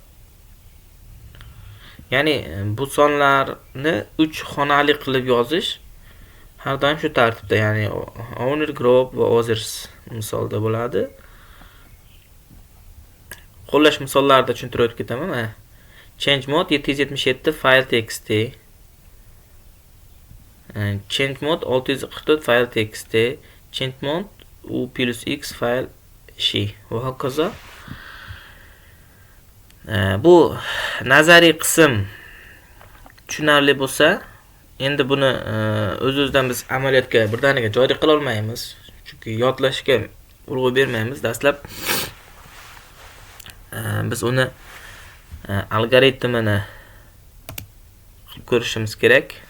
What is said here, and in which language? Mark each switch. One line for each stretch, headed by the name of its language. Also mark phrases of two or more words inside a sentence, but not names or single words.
Uzbek: Ya'ni bu sonlarni 3 xonali qilib yozish har doim shu tartibda, ya'ni
English: owner, group
Uzbek: va others misolda bo'ladi. Qo'llash misollarida tushuntirib o'tib ketaman.
English: Change mode 777 file txt. Change mode 644 file txt. Change mode u plus x file shi
Uzbek: va hokazo. Bu nazariy qism tushunarli bo'lsa, endi buni o'z-o'zidan biz amaliyotga birdaniga joriy qila olmaymiz. Chunki yodlashga urg'u bermaymiz. Dastlab biz uni algoritmini qilib ko'rishimiz kerak.